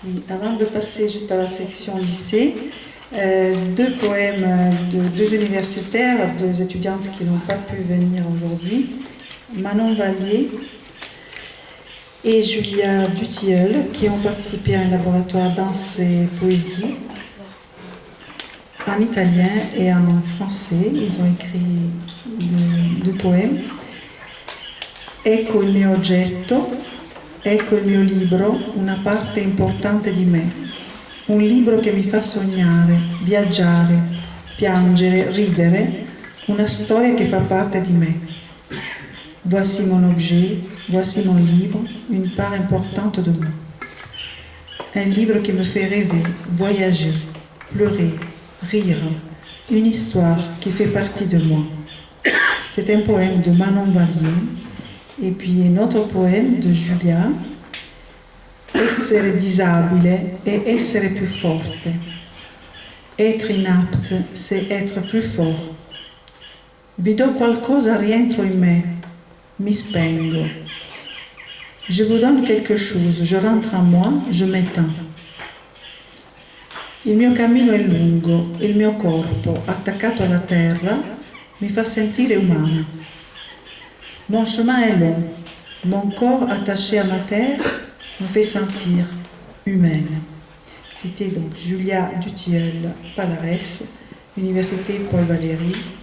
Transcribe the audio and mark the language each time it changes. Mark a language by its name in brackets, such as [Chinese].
[French] Avant de passer juste à la section lycée, deux poèmes de deux universitaires, deux étudiantes qui n'ont pas pu venir aujourd'hui, Manon Vallier et Julia Dutilleul, qui ont participé à un laboratoire danse et poésie en italien et en français. Ils ont écrit deux poèmes. [Italian] Ecco il mio oggetto. Ecco il mio libro, una parte importante di me. Un libro che mi fa sognare, viaggiare, piangere, ridere, una storia che fa parte di me. [French] Voici mon objet, voici mon livre, une part importante de moi. Un livre qui me fait rêver, voyager, pleurer, rire, une histoire qui fait partie de moi. C'est un poème de Manon Vallier. [Italian] E poi un altro poema di Julia, Essere disabile è essere più forte. [French] Être inapte, c'est être plus fort. [Italian] Vi do qualcosa, rientro in me, mi spengo. [French] Je vous donne quelque chose, je rentre en moi, je m'éteins. [Italian] Il mio cammino è lungo, il mio corpo, attaccato alla terra, mi fa sentire umana. [French] Mon chemin est long, mon corps attaché à ma terre me fait sentir humaine. C'était donc Julia Dutilleul Palares, Université Paul Valéry.